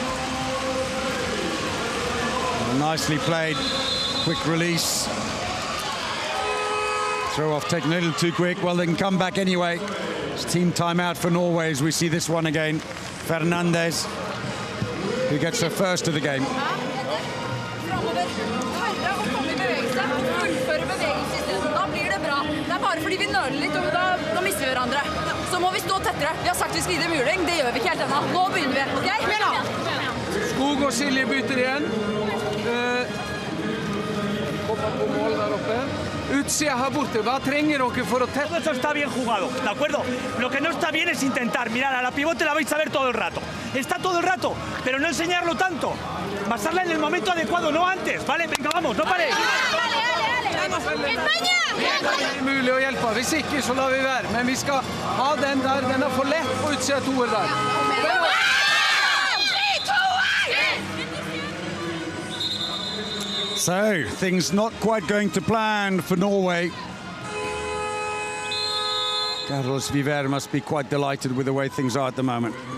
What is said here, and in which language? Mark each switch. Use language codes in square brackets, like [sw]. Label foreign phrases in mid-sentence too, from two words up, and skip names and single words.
[en] Nicely played, quick release. Throw off taken a little too quick. Well, they can come back anyway. It's team timeout for Norway as we see this one again. Fernandez, who gets her first of the game. [no] Skog og Silje bytter igjen. Kommer på mål der oppe. Utsida her borte, hva trenger dere for å tette? [es] Todo eso está bien jugado, ¿de acuerdo? Lo que no está bien es intentar, mirar, a la pivote la vais a ver todo el rato. Está todo el rato, pero no enseñarlo tanto. Basarla en el momento adecuado, no antes, ¿vale? Venga, vamos, no paréis. [no] Det er mulig å hjelpe, hvis ikke så lar vi være. Men vi skal ha den der, den er for lett på utsida toer der. [en] So, things not quite going to plan for Norway. Carlos Viver must be quite delighted with the way things are at the moment.